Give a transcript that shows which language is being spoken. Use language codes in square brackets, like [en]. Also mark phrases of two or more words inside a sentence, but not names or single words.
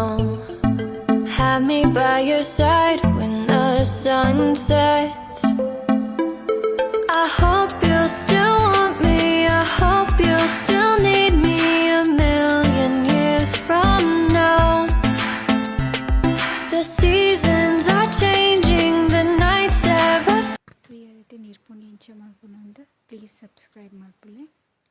[en] Have me by your side when the sun sets. I hope you'll still want me. I hope you'll still need me a million years from now. The seasons are changing, the nights ever. [tcy] ಈ ರೀತಿ ನೀರು ಪುಂಡಿ ಎಂಚ ಮಲ್ಪುನ ಒಂದು [en] please subscribe [tcy] ಮಲ್ಪುಲೆ.